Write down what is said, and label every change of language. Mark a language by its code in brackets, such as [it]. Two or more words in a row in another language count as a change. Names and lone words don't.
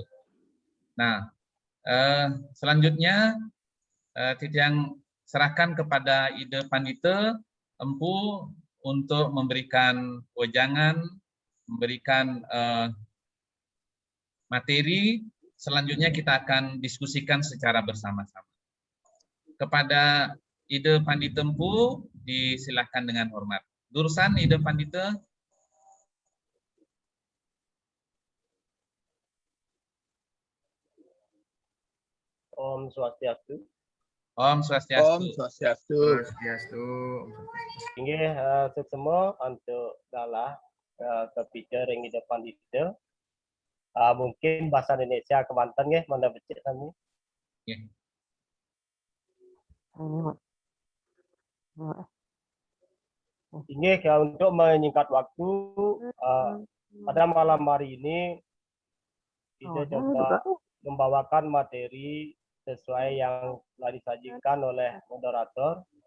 [id] Nah, selanjutnya Titiang serahkan kepada Ida Pandita Empu untuk memberikan wejangan, memberikan materi. Selanjutnya kita akan diskusikan secara bersama-sama. Kepada Ida Pandita Empu disilahkan dengan hormat. [ban] Durusan Ida Pandita. [id] Om Swastiastu. Om Swastiastu. Om Swastiastu. Inggih semua untuk dalah kepikir yang di depan itu. Mungkin bahasa Indonesia kemantan nggih, mana becik kami. Yeah. Inggih untuk menyingkat waktu pada malam hari ini kita coba membawakan materi sesuai yang telah disajikan oleh moderator.